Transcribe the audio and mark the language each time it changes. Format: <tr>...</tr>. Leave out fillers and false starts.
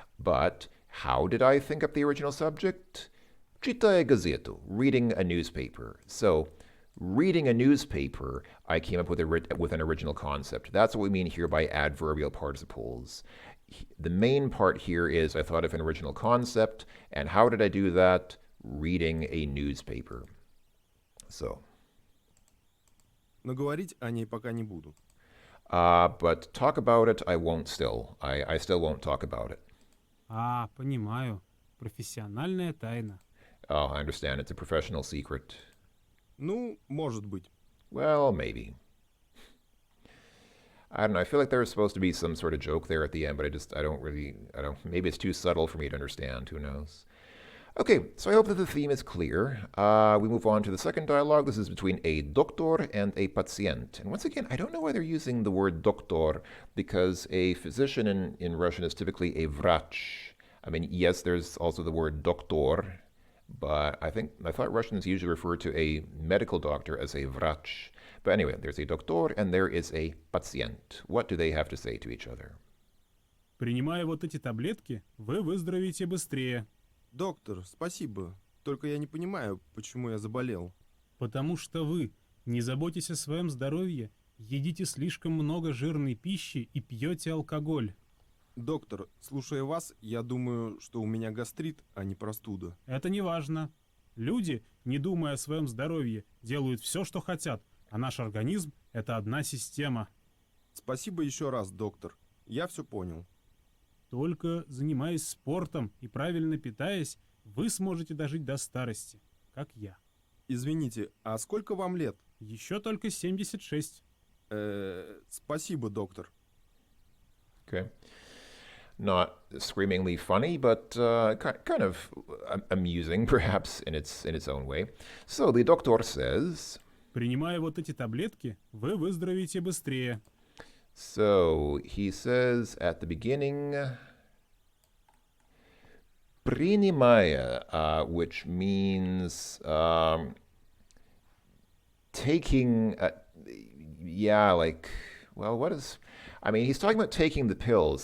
<en>But how did I think up the original subject?</en> <ru>Читая газету,</ru> <en>reading a newspaper. So, reading a newspaper, I came up with an original concept. That's what we mean here by adverbial participles. The main part here is I thought of an original concept, and how did I do that? Reading a newspaper. So.</en> <ru>Но говорить о ней пока не буду.</ru> <en>But talk about it, I won't still. I still won't talk about it.</en> <ru>А, понимаю. Профессиональная тайна.</ru> <en>Oh, I understand. It's a professional secret.</en> <ru>Ну, может быть.</ru> <en>Well, maybe. I don't know. I feel like there was supposed to be some sort of joke there at the end, but I don't, maybe it's too subtle for me to understand. Who knows? Okay, so I hope that the theme is clear. We move on to the second dialogue. This is between a doctor and a pacient. And once again, I don't know why they're using the word doctor, because a physician in Russian is typically a vrach. I mean, yes, there's also the word doktor, but I thought Russians usually refer to a medical doctor as a vrach. But anyway, there's a doctor and there is a pacient. What do they have to say to each other?</en> <ru>Принимая вот эти таблетки, вы выздоровеете быстрее. Доктор, спасибо. Только я не понимаю, почему я заболел. Потому что вы, не заботясь о своем здоровье, едите слишком много жирной пищи и пьете алкоголь. Доктор, слушая вас, я думаю, что у меня гастрит, а не простуда. Это не важно. Люди, не думая о своем здоровье, делают все, что хотят, а наш организм — это одна система. Спасибо еще раз, доктор. Я все понял. Только занимаясь спортом и правильно питаясь, вы сможете дожить до старости, как я. Извините, а сколько вам лет? Еще только 76. Спасибо, доктор.</ru> <en>Okay. Not screamingly funny, but kind of amusing, perhaps, in its own way. So the doctor says...</en> <ru>Принимая вот эти таблетки, вы выздоровеете быстрее.</ru> <en>So he says at the beginning, принимая, which means taking, yeah, like, well, what is, I mean, he's talking about taking the pills.</en>